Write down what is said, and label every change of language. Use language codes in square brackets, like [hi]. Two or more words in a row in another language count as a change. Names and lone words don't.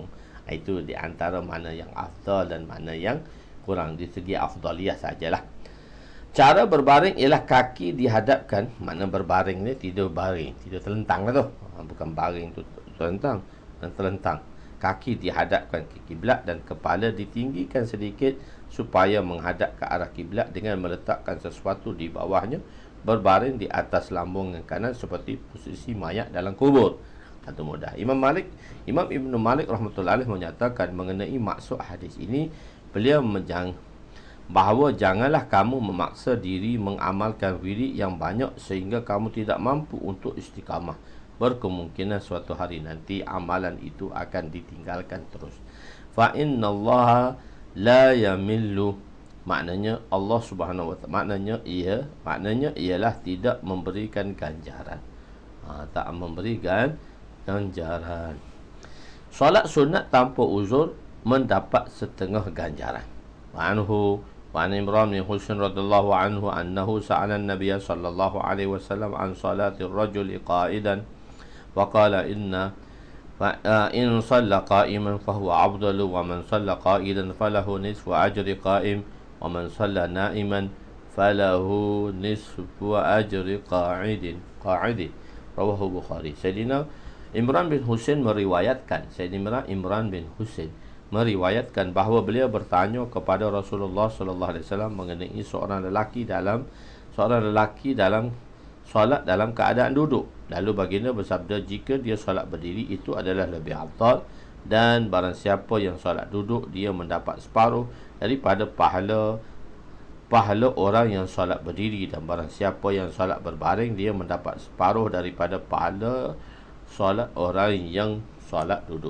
[ms] Itu di antara mana yang afdal dan mana yang kurang di segi afdaliyah sajalah. Cara berbaring ialah kaki dihadapkan. Makna berbaring ni tidur baring, tidur terlentang lah tu. Bukan baring tu terlentang dan terlentang. Kaki dihadapkan ke kiblat dan kepala ditinggikan sedikit supaya menghadap ke arah kiblat dengan meletakkan sesuatu di bawahnya. Berbaring di atas lambung yang kanan seperti posisi mayat dalam kubur. Satu mudah. Imam Ibn Malik [ar] رحمة الله عليه [ms] menyatakan mengenai maksud hadis ini, beliau bahawa janganlah kamu memaksa diri mengamalkan wirid yang banyak sehingga kamu tidak mampu untuk istiqamah. Berkemungkinan suatu hari nanti amalan itu akan ditinggalkan terus. [ar] فإن الله لا يمل, [ms] maknanya Allah [ar] سبحانه وتعالى, [ms] maknanya ialah tidak memberikan ganjaran. Tak memberikan ganjaran. Solat sunat tanpa uzur mendapat setengah ganjaran. [ar] وعن عمران بن حصين رضي الله عنه أنه سأل النبي صلى الله عليه وسلم عن صلاة الرجل قاعدا وقال إن صلى قائما فهو أفضل ومن صلى قاعدا فله نصف أجر قائم ومن صلى نائما فله نصف أجر قاعد. رواه البخاري. [ms] Sayyidina Imran bin Husain meriwayatkan, bahawa beliau bertanya kepada Rasulullah [ar] صلى الله عليه وسلم [ms] mengenai seorang lelaki dalam solat dalam keadaan duduk. Lalu baginda bersabda, jika dia solat berdiri itu adalah lebih afdal, dan barang siapa yang solat duduk dia mendapat separuh daripada pahala orang yang solat berdiri, dan barang siapa yang solat berbaring dia mendapat separuh daripada pahala solat orang yang solat duduk.